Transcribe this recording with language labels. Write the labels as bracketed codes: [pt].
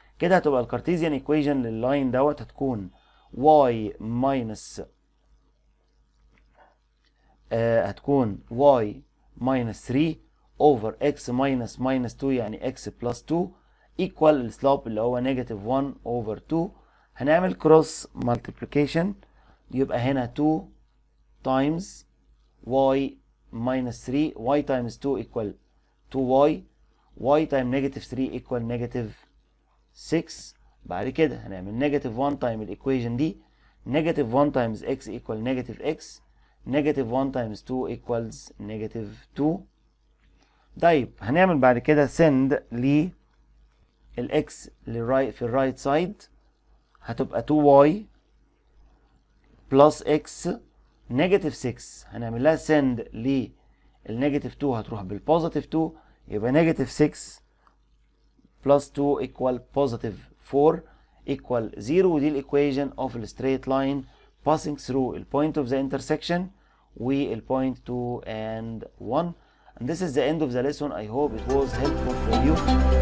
[ar] كده هتبقى الكارتيزيان ايكويشن لللاين دوت هتكون y minus هتكون y minus 3 over x minus 2 يعني x plus 2 equal السلوب اللي هو negative 1 over 2. هنعمل cross multiplication، يبقى هنا 2 times y minus 3 y times 2 equal 2y y times negative 3 equal negative 6. بعد كده هنعمل negative 1 times الايكويشن دي، negative 1 times x equal negative x، negative 1 times 2 equals negative 2. طيب هنعمل بعد كده send للx في الرايت سايد، هتبقى 2y plus x negative 6. هنعمل لها send للنيجاتيف 2 هتروح بالبوزيتيف 2، يبقى negative 6 plus 2 equal positive 4 equal 0. ودي الايكويشن [en] of the straight line passing through the point of the intersection وال point 2 and 1. And this is the end of the lesson. I hope it was helpful for you.